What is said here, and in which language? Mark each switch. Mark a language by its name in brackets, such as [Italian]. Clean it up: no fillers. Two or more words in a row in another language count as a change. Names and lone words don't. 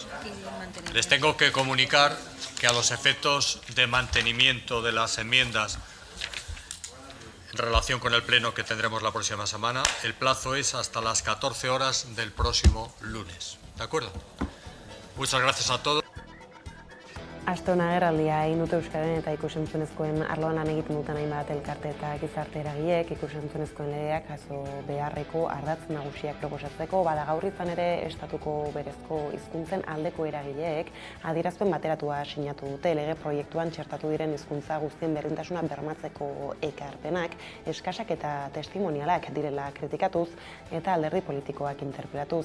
[Spanish] Les tengo que comunicar que a los efectos de mantenimiento de las enmiendas en relación con el pleno que tendremos la próxima semana, el plazo es hasta las 14 horas del próximo lunes. ¿De acuerdo? Muchas gracias a todos. [Basque] Aste hona agerraldia egin dute Euskaren eta ikusentzunezkoen arloan lan egiten duten hainbat elkarte eta gizarte eragileek ikusentzunezkoen legeak jaso beharreko ardatz nagusiak proposatzeko, bada gaur izan ere estatuko berezko hizkuntzen aldeko eragileek adierazpen bateratua sinatu dute lege proiektuan txertatu diren hizkuntza guztien berdintasuna bermatzeko ekarpenak eskasak eta testimonialak direla kritikatuz eta alderdi politikoak interpelatuz.